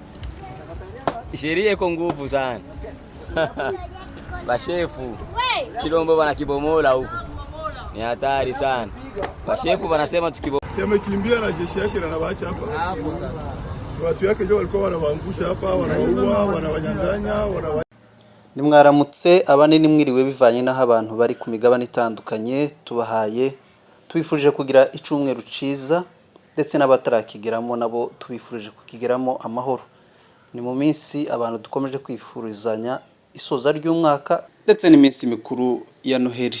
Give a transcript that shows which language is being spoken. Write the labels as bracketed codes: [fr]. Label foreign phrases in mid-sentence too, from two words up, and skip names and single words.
[sw] Sheria iko nguvu sana. Bashefu Chilombo bana kibomola huko. Ni hatari sana. Bashefu wanasema sema kimbia na jeshi yake na waacha hapa. Si watu yake ndio walikuwa wanawaangusha hapa, wanawaua, wanawanyang'anya, [rn] Nimwaramutse abanini mwiriwe bivanye naho abantu bari ku migabane itandukanye tubahaye tubifurije kugira icumweru ciza ndetse n'abatarakigeramo nabo tubifurije kukigeramo amahoro. Ni mu minsi abantu dukomeje kwifurizanya isoza ry'umwaka ndetse n'iminsi mikuru ya Noheli.